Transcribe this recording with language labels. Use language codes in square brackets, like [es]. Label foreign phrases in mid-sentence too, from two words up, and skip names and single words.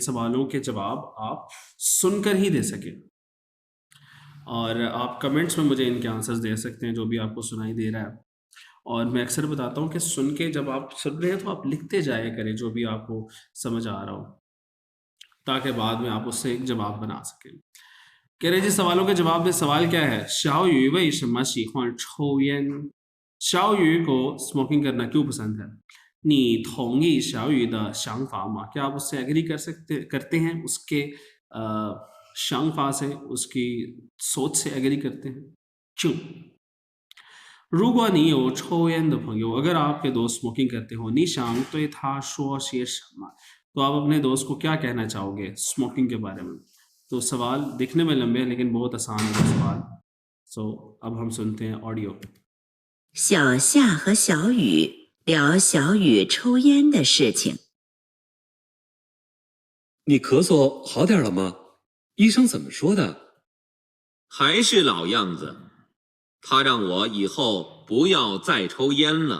[hi] सवालों के जवाब आप सुनकर ही दे सकें और आप कमेंट्स में मुझे इनके आंसर्स दे सकते हैं जो भी आपको सुनाई दे रहा है और मैं अक्सर बताता हूँ कि सुन के जब आप सुन रहे हैं तो आप लिखते जाया करें जो भी आपको समझ आ रहा हो ताकि बाद में आप उससे एक जवाब बना सकें कह रहे जी सवालों के जवाब में सवाल क्या है 小 [zh] 雨为什么喜欢抽烟 小雨 [hi] को स्मोकिंग करना क्यों पसंद है [zh] 你同意小雨的想 [hi] 法吗 क्या आप उससे एग्री करते हैं उसके 想法 से उसकी सोच से एग्री करते हैं क्यों [zh] 如果你有抽烟的朋友 [hi] अगर आपके दोस्त स्मोकिंग करते हो [zh] 你想对他说些什么 [hi] तो आप अपने दोस्त को क्या कहना चाहोगे स्मोकिंग के बारे में तो सवाल दिखने में लंबे हैं लेकिन बहुत आसान है सवाल सो अब हम सुनते हैं ऑडियो [zh] 小夏和小雨聊小雨抽烟的事情。你咳嗽好点了吗？医生怎么说的？还是老样子，他让我以后不要再抽烟了。